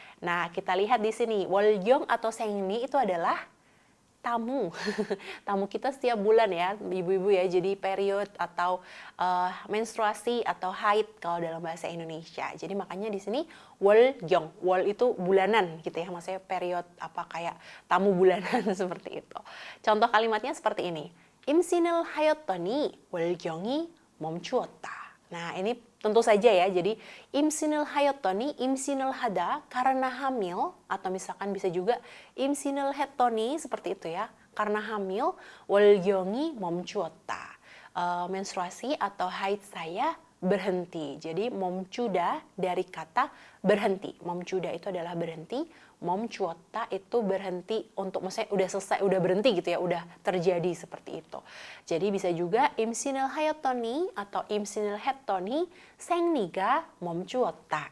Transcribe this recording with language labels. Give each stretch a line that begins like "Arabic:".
Indonesian: Nah, kita lihat di sini 월경 atau sengni itu adalah tamu tamu kita setiap bulan ya ibu-ibu ya, jadi period atau menstruasi atau haid kalau dalam bahasa Indonesia. Jadi makanya di sini 월경, wol itu bulanan gitu ya, maksudnya period kayak tamu bulanan seperti itu. Contoh kalimatnya seperti ini.
Korean: 임신을 하였더니 월경이 멈추었다.
Indonesian: Nah, ini tentu saja ya, jadi
Korean: 임신을 하였더니, 임신을 하다
Indonesian: karena hamil, atau misalkan bisa juga
Korean: 임신을 했더니
Indonesian: seperti itu ya, karena hamil,
Korean: 월경이 멈추었다.
Indonesian: Menstruasi atau haid saya berhenti. Jadi 멈추다 dari kata berhenti. 멈추다 itu adalah berhenti, 멈추었다 itu berhenti untuk, maksudnya udah selesai, udah berhenti gitu ya, udah terjadi seperti itu. Jadi bisa juga
Korean: 임신을 하였더니
Indonesian: atau
Korean: 임신을 했더니 생리가 멈추었다.